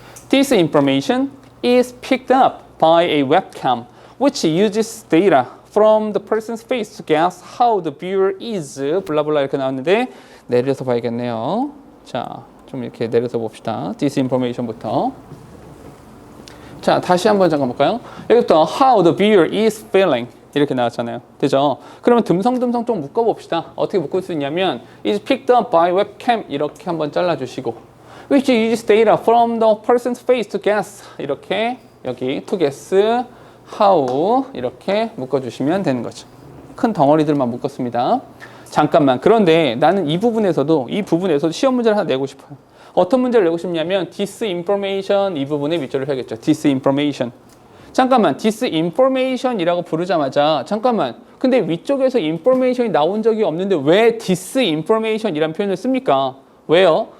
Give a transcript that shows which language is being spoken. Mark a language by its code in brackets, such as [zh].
[en] This information is picked up by a webcam which uses data from the person's face to guess how the viewer is [ko] 블라블라 이렇게 나왔는데 내려서 봐야겠네요. 자, 좀 이렇게 내려서 봅시다. [en] This information부터. [ko] 자, 다시 한번 잠깐 볼까요? 여기부터 [en] how the viewer is feeling. [ko] 이렇게 나왔잖아요. 되죠? 그러면 듬성듬성 좀 묶어봅시다. 어떻게 묶을 수 있냐면 [en] is picked up by webcam [ko] 이렇게 한번 잘라주시고 [en] which uses data from the person's face to guess 이렇게 여기 to guess how [ko] 이렇게 묶어주시면 되는 거죠. 큰 덩어리들만 묶었습니다. 잠깐만. 그런데 나는 이 부분에서도 시험 문제를 하나 내고 싶어요. 어떤 문제를 내고 싶냐면 disinformation 이 부분에 밑줄을 해야겠죠. disinformation. 잠깐만. disinformation이라고 부르자마자 잠깐만. 근데 위쪽에서 information이 나온 적이 없는데 왜 disinformation이라는 표현을 씁니까? 왜요?